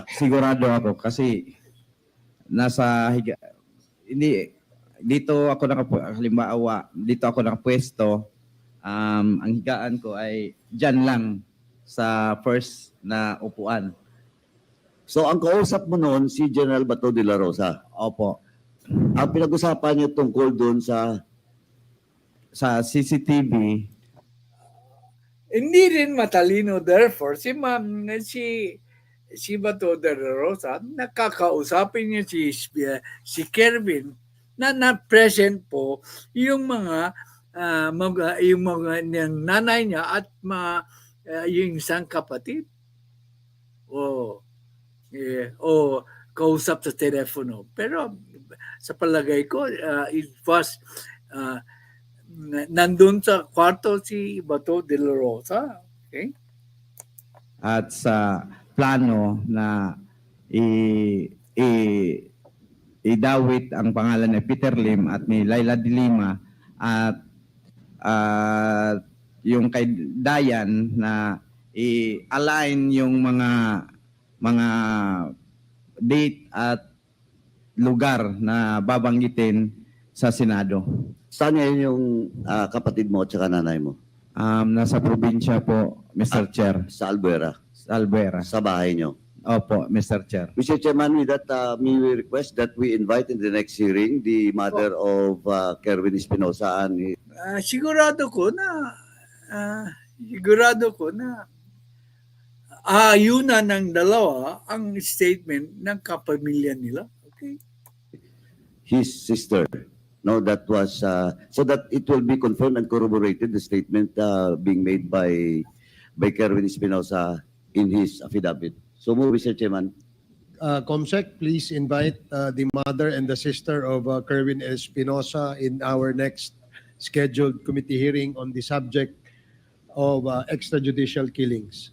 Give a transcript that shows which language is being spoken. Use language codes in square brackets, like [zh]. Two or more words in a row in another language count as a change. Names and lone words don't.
[tl] Sigurado ako kasi dito ako nakapwesto, ang higaan ko ay dyan lang sa first na upuan. So ang kausap mo noon si General Bato de la Rosa? Opo. Ang pinag-usapan niyo tungkol doon sa CCTV. Hindi rin matalino, therefore, si Bato de la Rosa, nakakausapin niya si Kerwin na present po yung mga nanay niya at yung isang kapatid. O kausap sa telepono. Pero sa palagay ko, [en] it was [tl] nandun sa kwarto si Bato de la Rosa. [en] Okay? [tl] At sa plano na idawit ang pangalan ni Peter Lim at ni Laila de Lima at yung kay Dayan na i-align yung mga date at lugar na babanggitin sa Senado. Saan ngayon yung kapatid mo at saka nanay mo? Nasa probinsya po, [en] Mr. Chair. [tl] Sa Albuera? Sa Albuera. Sa bahay nyo? Opo, [en] Mr. Chair. Mr. Chairman, with that, may we request that we invite in the next hearing the mother of Kerwin Espinosa and [tl] sigurado ko na ayunan ng dalawa ang statement ng kapamilya nila. [en] Okay? his sister. No, that was so that it will be confirmed and corroborated, the statement being made by Kerwin Espinosa in his affidavit. So move, Mr. Chairman. Comsec, please invite the mother and the sister of Kerwin Espinosa in our next scheduled committee hearing on the subject of extrajudicial killings.